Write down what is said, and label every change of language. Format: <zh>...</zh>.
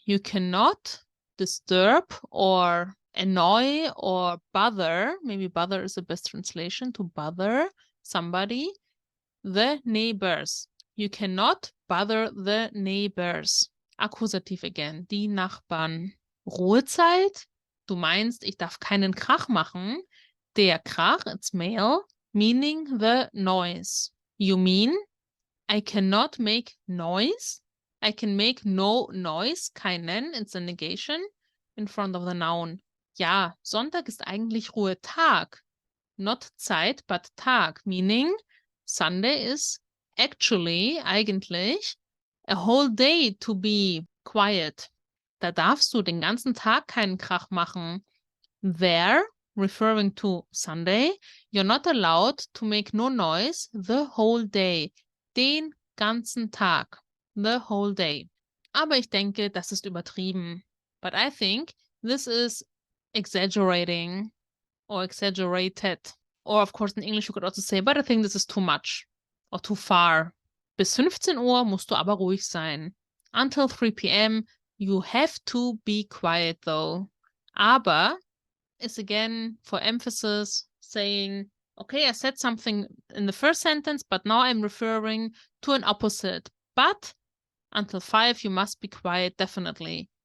<en>You cannot disturb or annoy or bother. Maybe bother is the best translation, to bother somebody. The neighbors. You cannot bother the neighbors.</en> <de>Akkusativ again. Die Nachbarn. Ruhezeit? Du meinst, ich darf keinen Krach machen? Der Krach,</de> <en>it's male, meaning the noise. You mean, I cannot make noise? I can make no noise, keinen, it's a negation, in front of the noun.</en> <de>Ja, Sonntag ist eigentlich Ruhetag.</de> <en>Not Zeit, but Tag, meaning Sunday is actually, eigentlich, a whole day to be quiet.</en> <de>Da darfst du den ganzen Tag keinen Krach machen.</de> <en>There, referring to Sunday, you're not allowed to make no noise the whole day.</en> <de>Den ganzen Tag.</de> <en>The whole day.</en> <de>Aber ich denke, das ist übertrieben.</de> <en>But I think this is exaggerating or exaggerated. Or of course in English you could also say, but I think this is too much or too far.</en> <de>Bis 15 Uhr musst du aber ruhig sein.</de> <en>Until 3 p.m. you have to be quiet though. Aber is again for emphasis saying, okay, I said something in the first sentence, but now I'm referring to an opposite. But until 5 you must be quiet, definitely.</en>